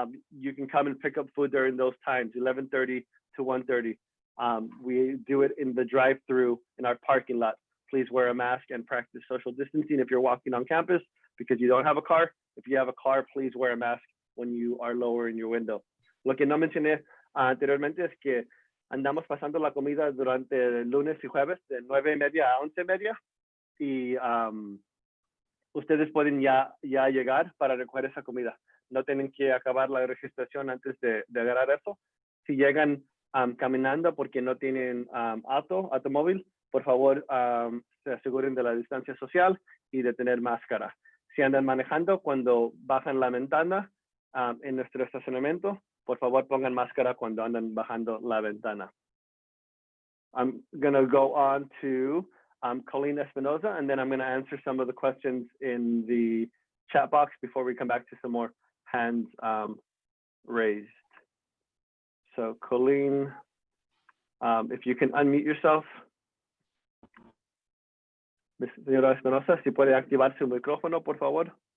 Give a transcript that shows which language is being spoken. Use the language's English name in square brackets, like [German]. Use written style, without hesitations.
[English] You can come and pick up food during those times, 11:30 to 1:30. We do it in the drive-through in our parking lot. Please wear a mask and practice social distancing if you're walking on campus because you don't have a car. If you have a car, please wear a mask when you are lowering your window. [Spanish] Lo que no mencioné anteriormente es que andamos pasando la comida durante lunes y jueves de 9:30 a 11:30 y ustedes pueden ya llegar para recoger esa comida. No tienen que acabar la registración antes de agarrar eso. Si llegan caminando porque no tienen automóvil, por favor se aseguren de la distancia social y de tener máscara. Si andan manejando, cuando bajan la ventana en nuestro estacionamiento, por favor pongan máscara cuando andan bajando la ventana. [English] I'm going to go on to Colleen Espinoza, and then I'm going to answer some of the questions in the chat box before we come back to some more hands raised. So Colleen, if you can unmute yourself. [Spanish] Señora Espinosa, si puede activar su micrófono, por favor.